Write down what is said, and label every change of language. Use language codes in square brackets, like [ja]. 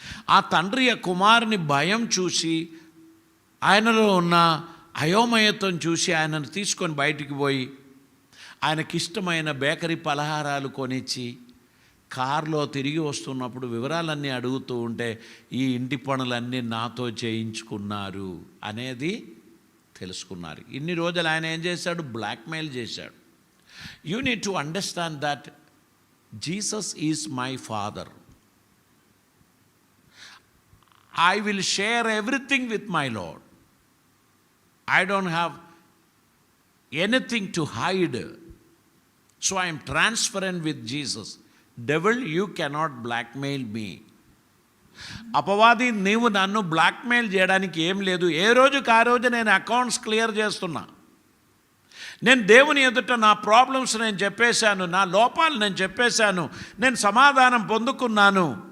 [te] ఆ తండ్రి ఆ కుమారుని భయం చూసి, ఆయనలో ఉన్న అయోమయత్వం చూసి ఆయనను తీసుకొని బయటికి పోయి ఆయనకిష్టమైన బేకరీ పలహారాలు కొనిచ్చి కారులో తిరిగి వస్తున్నప్పుడు వివరాలన్నీ అడుగుతూ ఉంటే ఈ ఇంటి పనులన్నీ నాతో చేయించుకున్నారు అనేది తెలుసుకున్నారు. ఇన్ని రోజులు ఆయన ఏం చేశాడు? బ్లాక్మెయిల్ చేశాడు. [en] You need to understand that Jesus is my father. I will share everything with my Lord. I don't have anything to hide. So I am transparent with Jesus. Devil, you cannot blackmail me. [te] అపవాది నీవు నన్ను blackmail చేయడానికి ఏం లేదు. ఏ రోజుకి ఆ రోజు నేను అకౌంట్స్ క్లియర్ చేస్తున్నా. నేను దేవుని ఎదుట నా ప్రాబ్లమ్స్ నేను చెప్పేశాను, నా లోపాలు నేను చెప్పేశాను, నేను సమాధానం పొందుకున్నాను.